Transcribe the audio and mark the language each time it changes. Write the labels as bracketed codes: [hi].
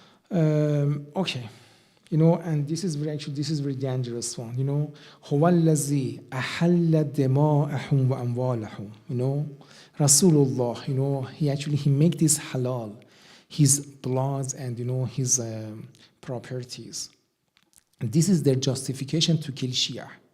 [en] Okay, and this is very dangerous one. [ar] هو الذي أحل دماءهم وأموالهم. [en] Rasulullah, he make this halal, his bloods and his properties. And this is their justification to kill Shia.